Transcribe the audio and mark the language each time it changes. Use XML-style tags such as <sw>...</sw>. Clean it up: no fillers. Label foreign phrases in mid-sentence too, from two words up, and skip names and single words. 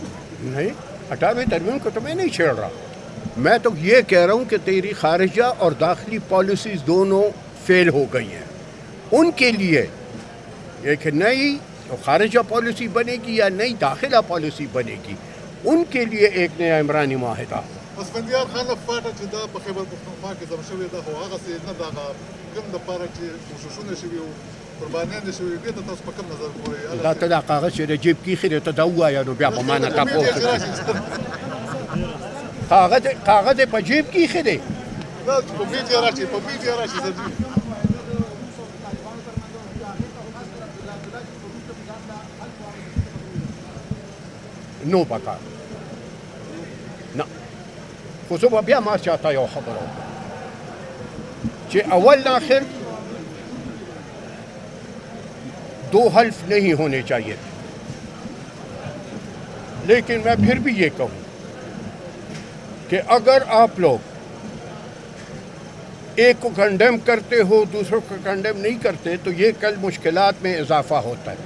<ur>نہیں، 18ویں ترمیم کو تو میں نہیں چھیڑ رہا، میں تو یہ کہہ رہا ہوں کہ تیری خارجہ اور داخلی پالیسیز دونوں فیل ہو گئی ہیں. ان کے لیے ایک نئی خارجہ پالیسی بنے گی یا نئی داخلہ پالیسی بنے گی، ان کے لیے ایک نیا عمرانی معاہدہ.</ur> <ps>اسفندیار خان لپاره چې دا په خیبر پښتونخوا کې ځم شوی دا خو هغسې نه د هغه کوم دپاره چې کوششونه شوي وو قربانیان دې شوي دې ته تاسو په کوم نظر ګورئ؟ دا ته دا کاغذ چې د جیب کښې دی ته دا ووایه نو بیا په ما نه تپوس وکړي. کاغذ یې په جیب کښې دی. دا په میډیا راشي په میډیا راشي سر جی. نو پکار نه خو زه به بیا ما چاته یو خبره وکړم چې اول آخر</ps> <ur>دو حلف نہیں ہونے چاہیے تھے، لیکن میں پھر بھی یہ کہوں کہ اگر آپ لوگ ایک کو کنڈیم کرتے ہو دوسروں کو کنڈیم نہیں کرتے تو یہ کل مشکلات میں اضافہ ہوتا ہے.</ur>